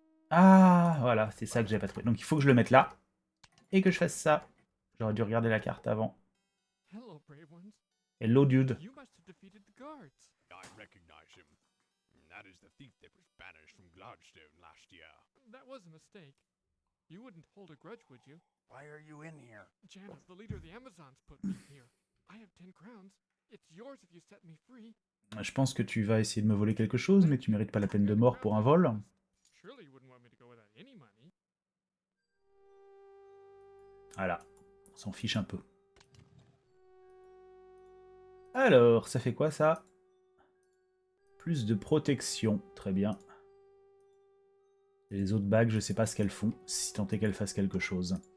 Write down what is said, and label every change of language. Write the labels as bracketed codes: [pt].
[fr] Ah, voilà, c'est ça que j'avais pas trouvé. Donc il faut que je le mette là. Et que je fasse ça. J'aurais dû regarder la carte avant. [en] Hello, brave ones. Hello, dude. You must have defeated the guards. I recognize him. That is the thief that was banished from Gladstone last year. That was a mistake. You wouldn't hold a grudge, would you? Why are you in here? Janus, the leader of the Amazons, put me here. I have 10 crowns. It's yours if you set me free. [fr] Je pense que tu vas essayer de me voler quelque chose, mais tu mérites pas la peine de mort pour un vol. [en] Surely you wouldn't want me to go without any money. [fr] Voilà, on s'en fiche un peu. Alors, ça fait quoi ça? Plus de protection, très bien. Et les autres bagues, je sais pas ce qu'elles font, si tant est qu'elles fassent quelque chose.